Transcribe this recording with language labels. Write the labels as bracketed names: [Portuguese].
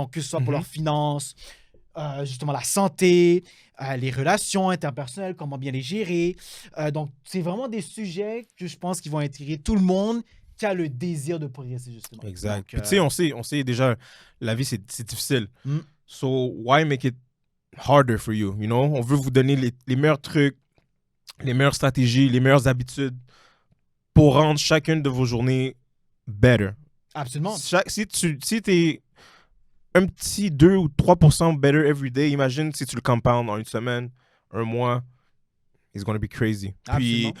[French] Donc, que ce soit pour leurs finances, justement la santé, les relations interpersonnelles, comment bien les gérer. Donc, c'est vraiment des sujets que je pense qui vont intéresser tout le monde qui a le désir de progresser, justement. Exact. Donc, Puis, tu sais, on sait déjà, la vie, c'est difficile. [English] So, why make it harder for you, you know? [French] On veut vous donner les meilleurs trucs, les meilleures stratégies, les meilleures habitudes pour rendre chacune de vos journées better. Absolument. Si t'es un petit 2 ou 3% [English] better every day, [French] imagine si tu le compounds en une semaine, un mois, [English] it's gonna be crazy. [French] Puis,